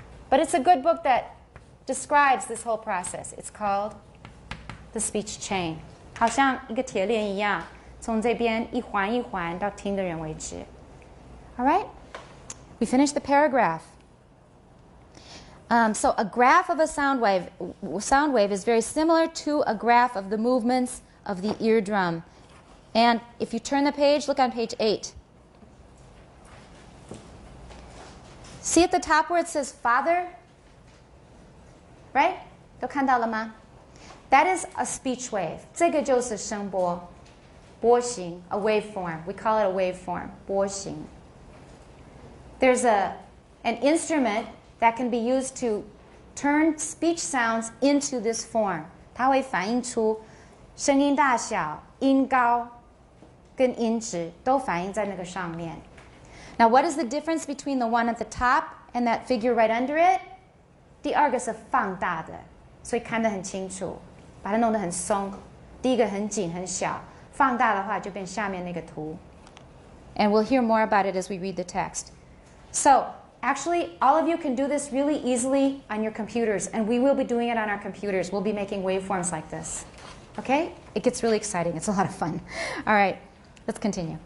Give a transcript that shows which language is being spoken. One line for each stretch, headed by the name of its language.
English: But it's a good book that describes this whole process. It's called The Speech Chain.
Chinese: 好像一个铁链一样，从这边一环一环到听的人为止.
English: All right? We finished the paragraph. So a graph of a sound wave is very similar to a graph of the movements of the eardrum. And if you turn the page, look on page 8. See at the top where it says father? Right?
Chinese: 都看到了吗?
English: That is a speech wave.
Chinese: 这个就是声波，波形,
English: a waveform. We call it a waveform, 波形. There's an instrument that can be used to turn speech sounds into this form.
Chinese: 它会反映出声音大小、音高跟音质都反映在那个上面.
English: Now, what is the difference between the one at the top and that figure right under it?
Chinese: 第二个是放大的，所以看得很清楚，把它弄得很松。第一个很紧很小，放大的话就变下面那个图。
English: And we'll hear more about it as we read the text. So, actually, all of you can do this really easily on your computers, and we will be doing it on our computers. We'll be making waveforms like this. Okay? It gets really exciting. It's a lot of fun. All right, let's continue.